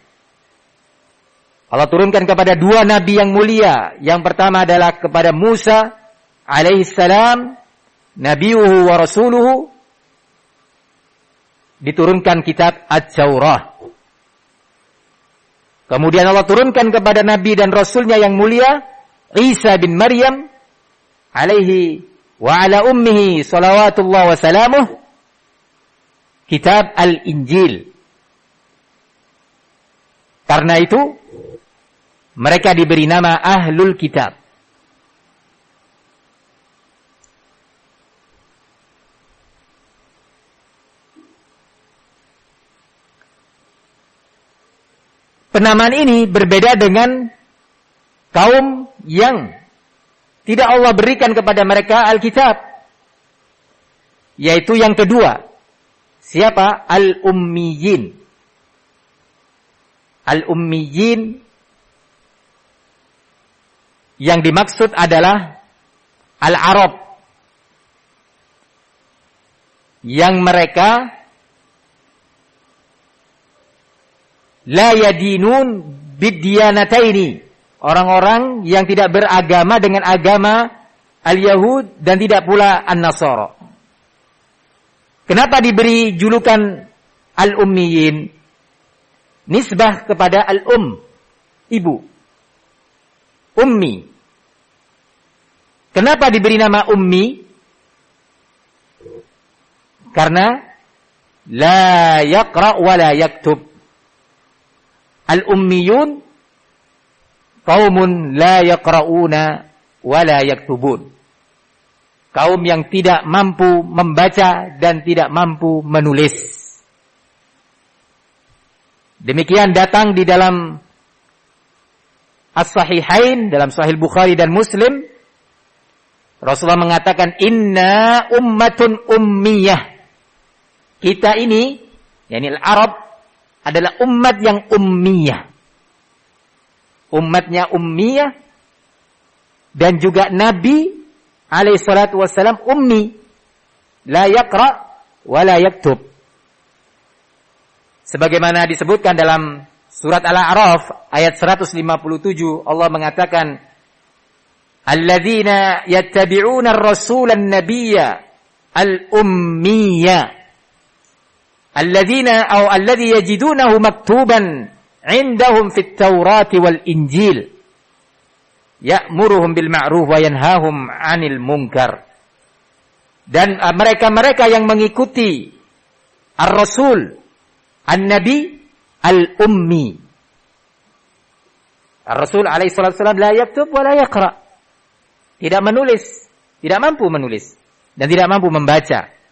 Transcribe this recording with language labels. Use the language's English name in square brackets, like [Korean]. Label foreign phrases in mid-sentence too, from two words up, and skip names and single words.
[Indonesian] Allah turunkan kepada dua nabi yang mulia. Yang pertama adalah kepada Musa [Arabic] عليه السلام نبيه ورسوله, [Indonesian] diturunkan kitab At-Taurah. Kemudian Allah turunkan kepada nabi dan rasulnya yang mulia Isa bin Maryam [Arabic] عليه وعلى أمه صلوات الله وسلامه, [Indonesian] kitab Al-Injil. Karena itu mereka diberi nama Ahlul Kitab. Penamaan ini berbeda dengan kaum yang tidak Allah berikan kepada mereka Alkitab, yaitu yang kedua. Siapa? Al-Ummiyin. Al-Ummiyin yang dimaksud adalah Al-Arab, yang mereka [Arabic] لا يدينون بالديانتين, [Indonesian] orang-orang yang tidak beragama dengan agama Al-Yahud dan tidak pula An-Nasara. Kenapa diberi julukan Al-Ummiyin? Nisbah kepada Al-Um, ibu. Ummi. Kenapa diberi nama Ummi? [Arabic] Karena لا يقرأ ولا يكتب. الأميون قوم لا يقرؤون ولا يكتبون. [Indonesian] Kaum yang tidak mampu membaca dan tidak mampu menulis. Demikian datang di dalam As-Sahihain, dalam Sahih Bukhari dan Muslim, Rasulullah mengatakan, [Arabic] إنا أمة أمية. [Indonesian] Kita ini, yakni Al-Arab, adalah umat yang ummiyah. Umatnya ummiyah, dan juga Nabi [Arabic] عليه الصلاة والسلام [Indonesian] ummi, [Arabic] لا يقرأ ولا يكتب. [Indonesian] Sebagaimana disebutkan dalam surat Al-A'raf ayat 157, Allah mengatakan, [Arabic] الذين يتبعون الرسول النبي الأمي الذين أو الذي يجدونه مكتوبا عندهم في التوراة والإنجيل يأمرهم بالمعروف وينهاهم عن المنكر. [Indonesian] Dan mereka-mereka yang mengikuti [Arabic] الرسول النبي الأمي. الرسول عليه الصلاة والسلام لا يكتب ولا يقرأ. [Indonesian] Tidak menulis, tidak mampu menulis dan tidak mampu membaca.